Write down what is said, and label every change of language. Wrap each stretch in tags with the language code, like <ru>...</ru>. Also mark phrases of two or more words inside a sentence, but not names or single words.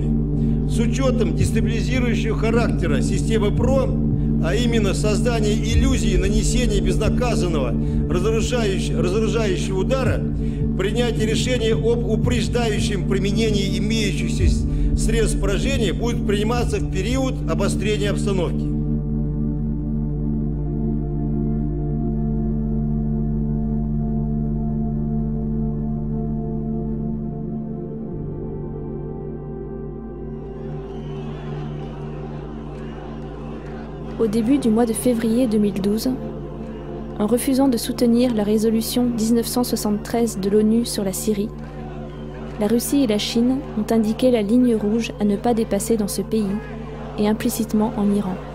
<ru>С учетом дестабилизирующего характера системы ПРО, а именно создание иллюзии нанесения безнаказанного разоружающего удара, принятие решения об упреждающем применении имеющихся средств поражения будет приниматься в период обострения обстановки.</ru> <fr>Au début du mois de février 2012, en refusant de soutenir la résolution 1973 de l'ONU sur la Syrie, la Russie et la Chine ont indiqué la ligne rouge à ne pas dépasser dans ce pays et implicitement en Iran.</fr>